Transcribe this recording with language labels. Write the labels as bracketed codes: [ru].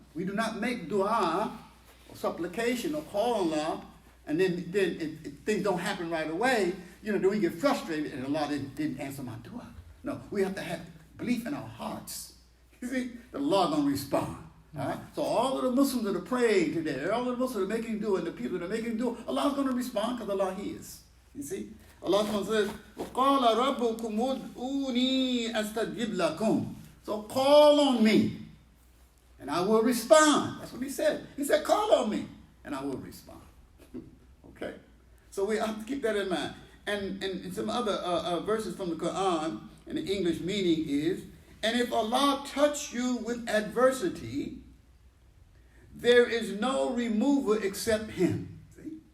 [en] We do not make dua or supplication or call on Allah, and then if things don't happen right away, then we get frustrated and Allah didn't answer my dua. No, we have to have belief in our hearts. You see, that Allah is going to respond. All right? So all of the Muslims that are praying today, all of the Muslims that are making dua, and the people that are making dua, Allah is going to respond because Allah hears. You see? Allah says, [ar] وَقَالَ رَبُّكُمْ أُدْعُونِي أَسْتَجِبْ لَكُمْ. [en] So call on me, and I will respond. That's what He said. He said, call on me, and I will respond. Okay? So we have to keep that in mind. And some other verses from the Quran, and the English meaning is, and if Allah touch you with adversity, there is no remover except Him. See?